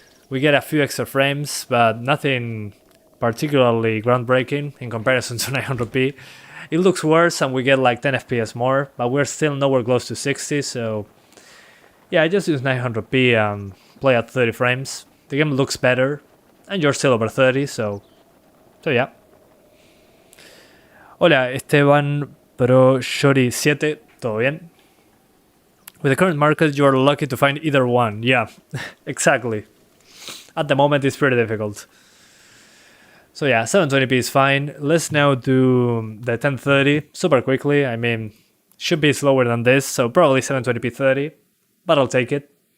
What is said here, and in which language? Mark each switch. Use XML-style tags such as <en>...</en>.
<en>We get a few extra frames, but nothing particularly groundbreaking in comparison to 900p. It looks worse and we get like 10 FPS more, but we're still nowhere close to 60, so yeah, I just use 900p and play at 30 frames. The game looks better, and you're still over 30, so yeah.</en> <es>Hola, Esteban Pro Shori 7, ¿todo bien?</es> <en>With the current market, you are lucky to find either one. Yeah, exactly. At the moment, it's pretty difficult. So yeah, 720p is fine. Let's now do the 1030 super quickly. I mean, should be slower than this, so probably 720p 30, but I'll take it.</en>